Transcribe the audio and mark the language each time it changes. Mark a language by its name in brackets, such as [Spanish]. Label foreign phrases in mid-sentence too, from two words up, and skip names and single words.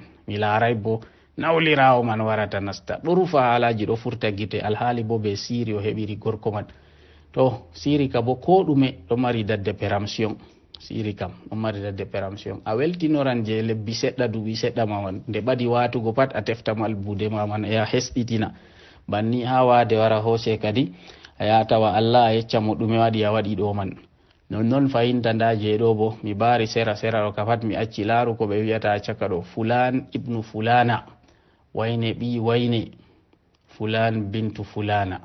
[Fula] Mi laray bo nawlirawo man warata nasta ɗo rufa haalaji ɗo furta gite alhaali bo be siri o heɓiri gorko man. To siri ka bo ko ɗume ɗo mari dadde péramtion. Siri kam ɗo mari dadde péramtion. A weltinoran je lebbi seɗɗa duɓi seɗɗa maman nde ɓadi watugo pat a teftamal bude maman ya hesɗitina banni ha wade wara hose kadi a yatawa Allah a yecca mo ɗume waɗi a waɗi ɗo man. Non fahinta nda je ɗo bo mi bari sera ɗo ka pat mi acci laaru ko ɓe wiyata a caka ɗo [Arabic] فلان ابن فلانة [Fula] wayne ɓi wayne [Arabic] فلان بنت فلانة.